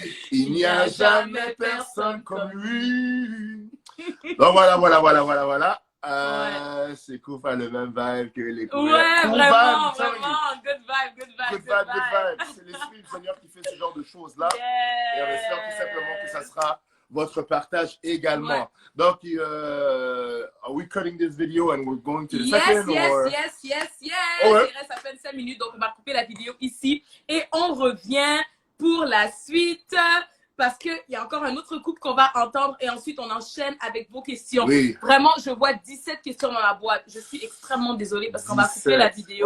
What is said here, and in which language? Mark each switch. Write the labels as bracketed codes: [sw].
[fr] Il n'y a jamais personne comme lui. Donc voilà. C'est Koufa, le même vibe que les couleurs. Ouais, [en] cool [fr] vraiment, [en] vibe, good vibe. Good vibe. [fr] C'est l'esprit du Seigneur qui fait ce genre de choses-là. Et on espère tout simplement que ça sera votre partage également. Ouais. [en] Donc, are we cutting this video and we're going to the second? Yes. [fr] Oh, ouais. Il reste à peine 5 minutes, donc on va couper la vidéo ici. Et on revient pour la suite. Parce qu'il y a encore un autre couple qu'on va entendre et ensuite on enchaîne avec vos questions. Oui. Vraiment, je vois 17 questions dans la boîte. Je suis extrêmement désolée parce qu'on va couper la vidéo.